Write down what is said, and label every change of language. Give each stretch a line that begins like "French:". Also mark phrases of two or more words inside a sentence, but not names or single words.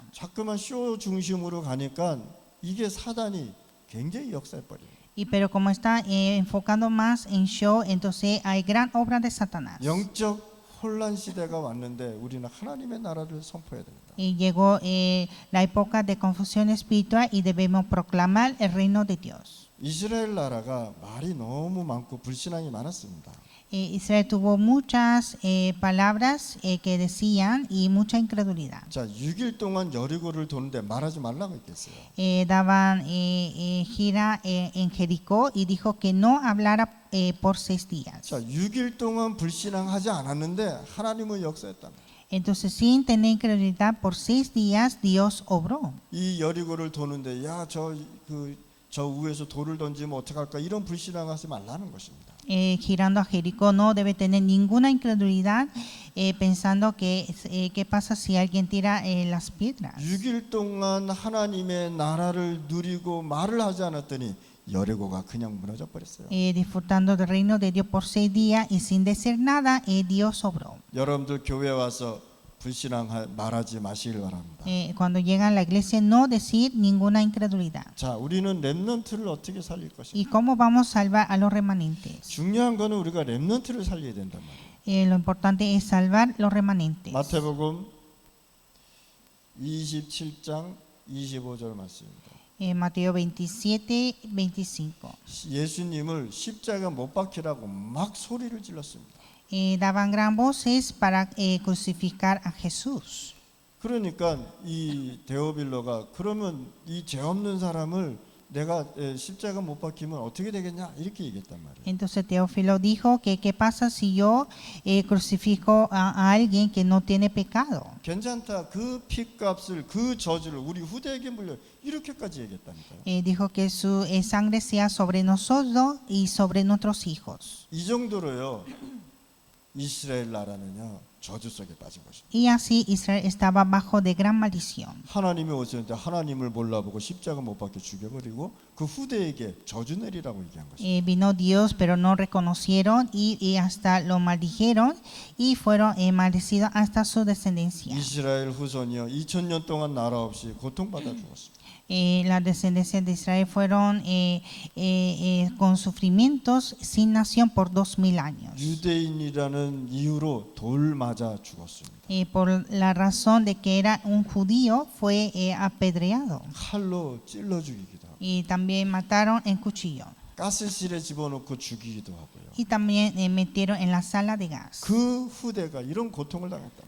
Korean: 자꾸만 쇼 중심으로 가니까 이게 사단이 굉장히 역사해버려요.
Spanish: Pero como está enfocando más en show, entonces hay gran obra de Satanás.
Korean: 영적 혼란 시대가 왔는데 우리는 하나님의 나라를 선포해야 됩니다.
Spanish: Llegó la época de confusión espiritual y debemos proclamar el reino de Dios.
Korean: 이스라엘 나라가 말이 너무 많고 불신앙이 많았습니다.
Spanish: Israel tuvo muchas palabras que decían y mucha incredulidad.
Korean: 자, 6일 동안 여리고를 도는데 말하지 말라고 했겠어요.
Spanish: Daban gira en Jericó y dijo que no hablara por 6 días.
Korean: 자, 6일 동안 불신앙하지 않았는데 하나님은 역사했다.
Spanish: Entonces, sin tener incredulidad, por 6 días Dios obró.
Korean: 이 여리고를 도는데 저 위에서 돌을 던지면 어떡할까 이런 불신앙하지 말라는 것입니다.
Spanish: Girando a Jericó no debe tener ninguna incredulidad pensando que qué pasa si alguien tira las piedras.
Korean: 6일 동안 하나님의 나라를 누리고 말을 하지 않았더니 여리고가 그냥 무너져 버렸어요.
Spanish: Disfrutando del reino de Dios por 6 días y sin decir nada, Dios obró.
Korean: 여러분들 교회 와서 불신앙 말하지 마시길 바랍니다.
Spanish: Cuando llegan a la iglesia, no decir ninguna incredulidad.
Korean: 자, 우리는 렘넌트를 어떻게 살릴
Spanish: ¿Y
Korean: 것인가?
Spanish: cómo vamos a salvar a los remanentes?
Korean: 중요한 거는 우리가 렘넌트를 살려야 된단 말이에요.
Spanish: Lo importante es salvar los remanentes.
Korean: 마태복음 27장 25절 말씀입니다.
Spanish: Mateo 27, 25.
Korean: 예수님을 십자가 못 박히라고 막 소리를 질렀습니다.
Spanish: Daban gran voces para crucificar a Jesús.
Korean: 그러니까 이 데오빌로가 그러면 이 죄 없는 사람을 내가 십자가 못 박히면 어떻게 되겠냐 이렇게 얘기했단 말이에요.
Spanish: Entonces Teófilo dijo que qué pasa si yo crucifico a alguien que no tiene pecado.
Korean: 괜찮다. 그 핏값을 그 저주를 우리 후대에게 물려 이렇게까지 얘기했다니까요.
Spanish: Dijo que su sangre sea sobre nosotros y sobre nuestros hijos.
Korean: 이 정도로요. 이스라엘 나라는요 저주 속에 빠진 것입니다.
Spanish: Y así Israel estaba bajo de gran maldición.
Korean: 하나님이 오셨는데 하나님을 몰라보고 십자가 못 박혀 죽여버리고 그 후대에게 저주 내리라고 얘기한 것입니다.
Spanish: Vino Dios, pero no reconocieron y hasta lo maldijeron y fueron maldecidos hasta su descendencia.
Korean: 이스라엘 후손이요 2000년 동안 나라 없이 고통받아 죽었습니다.
Spanish: Las descendencias de Israel fueron con sufrimientos sin nación por 2000 años.
Korean: 유대인이라는 이유로 돌 맞아 죽었습니다.
Spanish: Por la razón de que era un judío, fue apedreado.
Korean: 칼로 찔러 죽이기도 하고.
Spanish: Y también mataron en cuchillo.
Korean: 가스실에 집어넣고 죽이기도 하고요.
Spanish: y también metieron en la sala de gas.
Korean: 그 후대가 이런 고통을 당했단 말이에요.